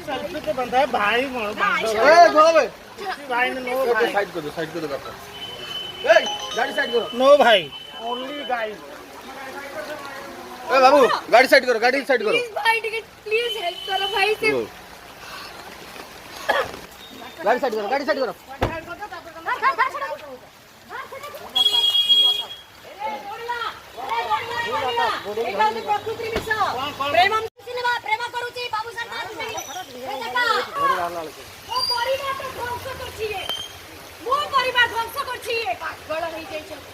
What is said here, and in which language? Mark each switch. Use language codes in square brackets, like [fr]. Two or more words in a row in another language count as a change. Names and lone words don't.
[hi] अभी तो बंदा है भाई कौन भाई ने नो भाई साइड कर दो गाड़ी साइड करो [en] no भाई only guys [hi] ए बाबू गाड़ी साइड करो प्लीज भाई टिकट प्लीज हेल्प करो भाई से गाड़ी साइड करो [or] ଏଇଟା ହଉଛି ପ୍ରକୃତି ମିଶ୍ର ପ୍ରେମ ସିନେମା ପ୍ରେମ କରୁଛି ବାବୁସାନ ମୋ ପରିବାର ଧ୍ୱଂସ କରୁଛି ମୋ ପରିବାର ଧ୍ୱଂସ କରୁଛି ପାଗଳ ହେଇଯାଇଛି